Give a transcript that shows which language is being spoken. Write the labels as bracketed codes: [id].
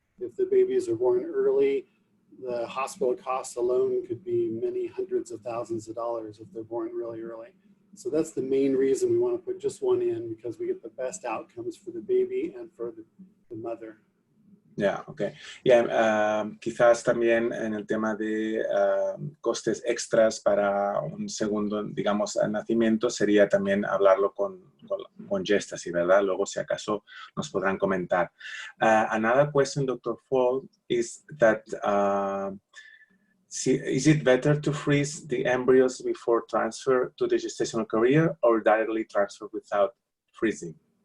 [en] If the babies are born early, the hospital costs alone could be many hundreds of thousands of dollars if they're born really early. So that's the main reason we want to put just one in, because we get the best outcomes for the baby and for the mother. [es] Ya, ok. Quizás también en el tema de costes extras para un segundo, digamos, nacimiento, sería también hablarlo con Gestacy, ¿verdad? Luego, si acaso, nos podrán comentar. [en] Another question, Dr. Foulk, is that is it better to freeze the embryos before transfer to the gestational carrier or directly transfer without freezing?